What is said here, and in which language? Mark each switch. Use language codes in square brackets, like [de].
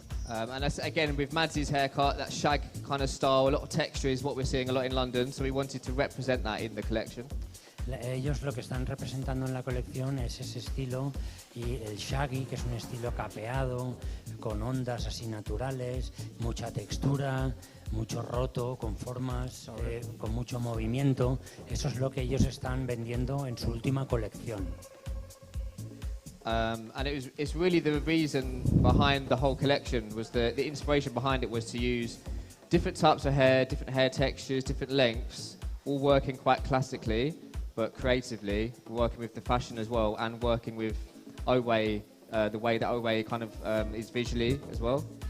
[en] And that's, again, with Madsy's haircut, that shag kind of style, a lot of texture is what we're seeing a lot in London, so we wanted to represent that in the collection. [es] Ellos lo que están representando en la colección es ese estilo, y el shaggy, que es un estilo capeado, con ondas así naturales, mucha textura, mucho roto, con formas, con mucho movimiento. Eso es lo que ellos están vendiendo en su última colección. [en] And it's really the reason behind the whole collection was the inspiration behind it was to use different types of hair, different hair textures, different lengths, all working quite classically, but creatively, working with the fashion as well, and working with Owe, the way that Owe kind of is visually as well.